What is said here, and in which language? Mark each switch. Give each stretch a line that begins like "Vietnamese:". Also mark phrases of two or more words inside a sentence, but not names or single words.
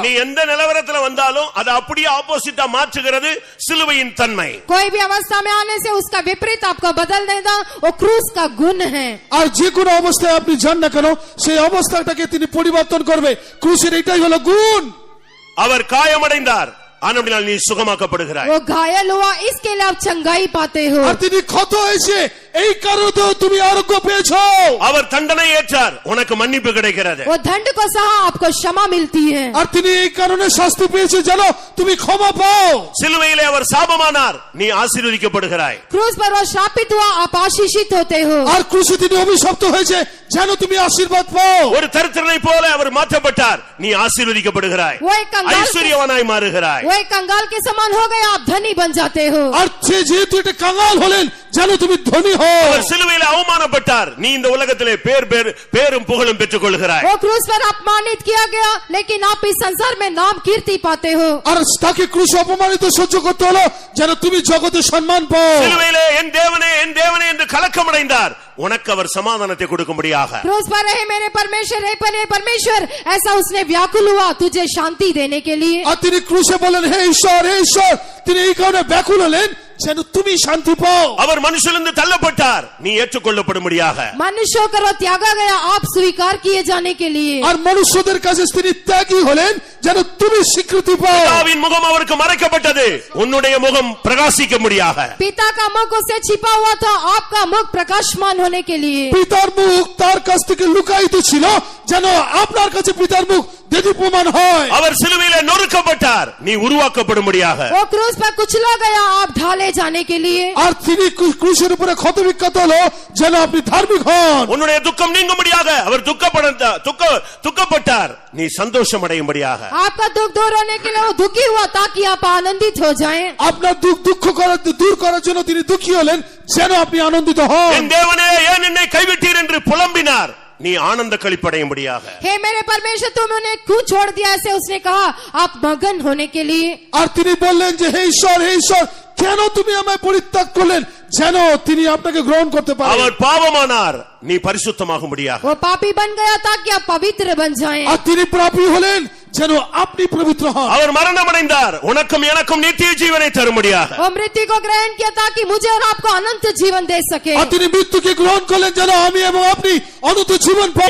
Tamil: நீ எந்த நிலவரத்துல வந்தாலும் அது அப்படியே ஆப்போசிட்டா மாற்றுகிறது சிலுவையின் தன்மை.
Hindi: कोई भी अवस्था में आने से उसका विपरीत आपको बदल देगा, वो क्रूस का गुण है।
Bangla: আর যে কোনো অবস্থায় আপনি যান না কেন, সেই অবস্থাটাকে তিনি পরিবর্তন করবে। ক্রুশের এটাই হলো গুণ।
Tamil: அவர் காயமடைந்தார், ஆனபடியால் நீ சுகமாக்கப்படுகிறாய்.
Hindi: वो घायल हुआ, इसके लिए आप चंगाई पाते हो।
Bangla: আর তিনি ক্ষত হয়েছে, এই কারণে তো তুমি আরোগ্য পেয়েছো।
Tamil: அவர் தண்டனை ஏற்றார், உனக்கு மன்னிப்பு கிடைக்கிறது।
Hindi: वो दंड को सहा, आपको क्षमा मिलती है।
Bangla: আর তিনি এই কারণে শাস্তি পেয়েছে জানো, তুমি ক্ষমা পাও।
Tamil: சிலுவையிலே அவர் சாபமானார், நீ ஆசீர்வதிக்கப்படுகிறாய்।
Hindi: क्रूस पर वो श्रापित हुआ, आप आशीषित होते हो।
Bangla: আর ক্রুশে তিনি অভিশপ্ত হয়েছে, যেন তুমি আশীর্বাদ পাও।
Tamil: ஒரு தரித்திரனை போல அவர் மாற்றப்பட்டார், நீ ஆசீர்வதிக்கப்படுகிறாய்,
Hindi: वो एक कंगाल
Tamil: ஐஸ்வர்யவானாய் மாறுகிறாய்।
Hindi: वो एक कंगाल के समान हो गए, आप धनी बन जाते हो।
Bangla: আর যেহেতু এটা কাঙাল হলেন, যেন তুমি ধনী হও।
Tamil: அவர் சிலுவையிலே அவமானப்பட்டார், நீ இந்த உலகத்திலே பேரும் புகழும் பெற்றுக் கொள்கிறாய்।
Hindi: वो क्रूस पर अपमानित किया गया, लेकिन आप इस संसार में नाम कीर्ति पाते हो।
Bangla: আর তাকে ক্রুশে অপমানিত সহ্য করতে হলো, যেন তুমি জগতে সম্মান পাও।
Tamil: சிலுவையிலே என் தேவனே என் தேவனே என்று கலக்கமடைந்தார், உனக்கு அவர் சமாதானத்தை கொடுக்கும்படியாக।
Hindi: क्रूस पर है मेरे परमेश्वर, है परमेश्वर, ऐसा उसने व्याकुल हुआ तुझे शांति देने के लिए।
Bangla: আর তিনি ক্রুশে বলেন, হে ঈশ্বর, হে ঈশ্বর, তিনি এই কারণে ব্যাকুল হলেন যেন তুমি শান্তি পাও।
Tamil: அவர் மனுஷனிலிருந்து தள்ளப்பட்டார், நீ ஏற்றுக்கொள்ளப்படும்படியாக।
Hindi: मनुष्य होकर वो त्यागा गया, आप स्वीकार किए जाने के लिए।
Bangla: আর মনুষ্যদের কাছে তিনি ত্যাগী হলেন যেন তুমি স্বীকৃতি পাও।
Tamil: பிதாவின் முகம் அவருக்கு மறைக்கப்பட்டது, உன்னுடைய முகம் பிரகாசிக்கும்படியாக।
Hindi: पिता का मुख उससे छिपा हुआ था, आपका मुख प्रकाशमान होने के लिए।
Bangla: পিতার মুখ তার কাছ থেকে লুকায়িত ছিল, যেন আপনার কাছে পিতার মুখ দেদীপ্যমান হয়।
Tamil: அவர் சிலுவையிலே நொறுக்கப்பட்டார், நீ உருவாக்கப்படும்படியாக।
Hindi: वो क्रूस पर कुचला गया, आप ढाले जाने के लिए।
Bangla: আর তিনি ক্রুশের উপরে ক্ষতবিক্ষত হলো, যেন আপনি ধার্মিক হন।
Tamil: உன்னுடைய துக்கம் நீங்கும்படியாக அவர் துக்கப்பட்டார், நீ சந்தோஷம் அடையும்படியாக।
Hindi: आपका दुख दूर होने के लिए वो दुखी हुआ, ताकि आप आनंदित हो जाएं।
Bangla: আপনার দুঃখ দূর করার জন্য তিনি দুঃখী হলেন, যেন আপনি আনন্দিত হন।
Tamil: என் தேவனே ஏன் என்னை கைவிட்டீர் என்று புலம்பினார், நீ ஆனந்த களிப்படையும்படியாக।
Hindi: हे मेरे परमेश्वर, तुम उन्हें क्यों छोड़ दिया, ऐसे उसने कहा, आप मगन होने के लिए।
Bangla: আর তিনি বললেন যে হে ঈশ্বর, কেন তুমি আমায় পরিত্যাগ করলেন, যেন তিনি আপনাকে গ্রহণ করতে পারেন।
Tamil: அவர் பாவமானார், நீ பரிசுத்தமாகும்படியாக।
Hindi: वो पापी बन गया ताकि आप पवित्र बन जाएं।
Bangla: আর তিনি পাপী হলেন যেন আপনি পবিত্র হন।
Tamil: அவர் மரணம் அடைந்தார், உனக்கும் எனக்கும் நித்திய ஜீவனை தரும்படியாக।
Hindi: वो मृत्यु को ग्रहण किया ताकि मुझे और आपको अनंत जीवन दे सके।
Bangla: আর তিনি মৃত্যুকে গ্রহণ করলেন যেন আমি এবং আপনি অনন্ত জীবন পাই।